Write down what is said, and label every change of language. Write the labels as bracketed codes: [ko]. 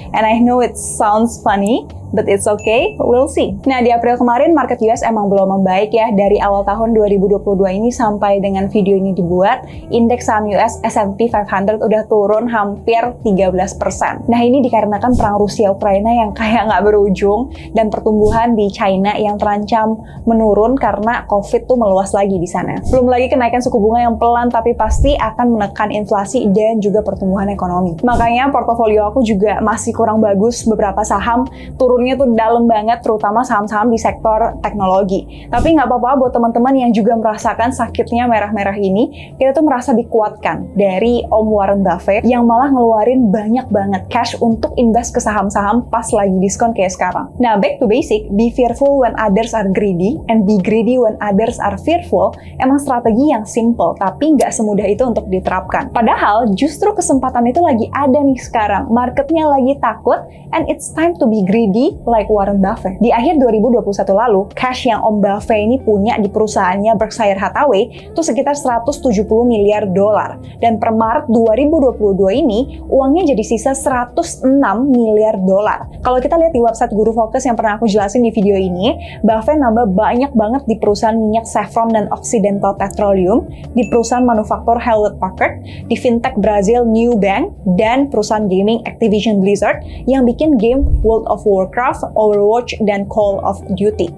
[en] And I know it sounds funny, but it's okay, we'll see. [id] Nah, di April kemarin market US emang belum membaik ya. Dari awal tahun 2022 ini sampai dengan video ini dibuat, indeks saham US S&P 500 udah turun hampir 13%. Nah, ini dikarenakan perang Rusia-Ukraina yang kayak nggak berujung dan pertumbuhan di China yang terancam menurun karena COVID tuh meluas lagi di sana. Belum lagi kenaikan suku bunga yang pelan tapi pasti akan menekan inflasi dan juga pertumbuhan ekonomi. Makanya portofolio aku juga masih kurang bagus, beberapa saham turunnya tuh dalam banget, terutama saham-saham di sektor teknologi. Tapi nggak apa-apa buat teman-teman yang juga merasakan sakitnya merah-merah ini, kita tuh merasa dikuatkan dari Om Warren Buffett yang malah ngeluarin banyak banget cash untuk invest ke saham-saham pas lagi diskon kayak sekarang. [en] Nah, back to basic, be fearful when others are greedy and be greedy when others are fearful, [id] emang strategi yang simple, tapi nggak semudah itu untuk diterapkan. Padahal justru kesempatan itu lagi ada nih sekarang. Marketnya lagi takut [en] and it's time to be greedy like Warren Buffett. [id] Di akhir 2021 lalu, cash yang Om Buffett ini punya di perusahaannya Berkshire Hathaway itu sekitar 170 miliar dolar. Dan per Maret 2022 ini, uangnya jadi sisa 106 miliar dolar. Kalau kita lihat di website Guru Focus yang pernah aku jelasin di video ini, Buffett nambah banyak banget di perusahaan minyak Chevron dan Occidental Petroleum, di perusahaan manufaktur Hewlett Packard, di fintech Brazil Nubank, dan perusahaan gaming Activision Blizzard yang bikin game World of Warcraft, Overwatch, dan Call of Duty.